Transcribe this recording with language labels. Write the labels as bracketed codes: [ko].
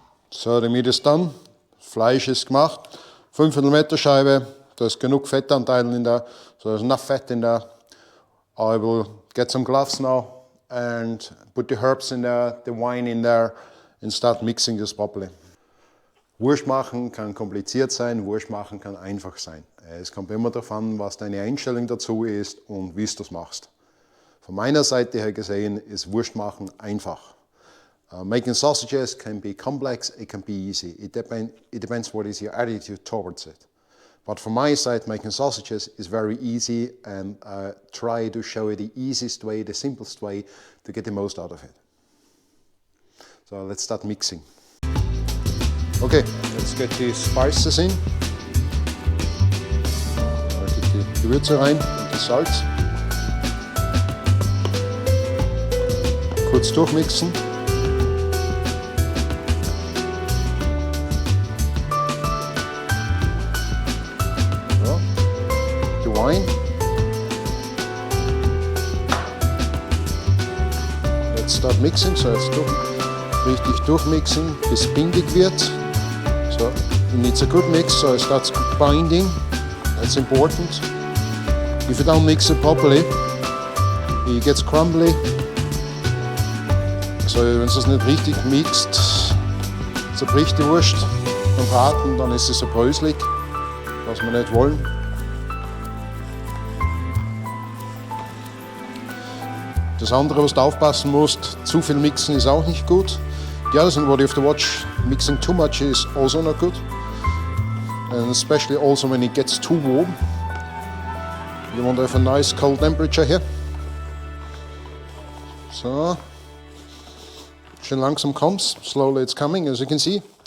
[de] So, der Meat ist done. Fleisch ist gemacht. 5 mm Scheibe. Da ist genug Fettanteil [en] in there. So there's enough fat in there. I will get some gloves now and put the herbs in there, the wine in there and start mixing this properly. [de] Wurst machen kann kompliziert sein, Wurst machen kann einfach sein. Es kommt immer darauf an, was deine Einstellung dazu ist und wie du das machst. Von meiner Seite her gesehen ist Wurst machen einfach. [en] Making sausages can be complex, it can be easy. It depends what is your attitude towards it. But from my side, making sausages is very easy and I try to show you the easiest way, the simplest way to get the most out of it. So let's start mixing. Okay, let's get the spices in. [de] Da geht die Gewürze rein und das Salz. Kurz durchmixen. [en] Wine. Let's start mixing, [de] so jetzt richtig durchmixen, bis bindig wird. [en] So, it needs a good mix, so it starts binding. That's important. If you don't mix it properly, it gets crumbly. [de] So, wenn du es nicht richtig mixt, zerbricht die Wurst beim Braten, dann ist es so bröselig, was wir nicht wollen. Das andere, was du aufpassen musst, zu viel mixen ist auch nicht gut. [en] The other thing what you have to watch, mixing too much is also not good. And especially also when it gets too warm. You want to have a nice cold temperature here. So. [de] Schön langsam [en] comes, slowly it's coming, as you can see.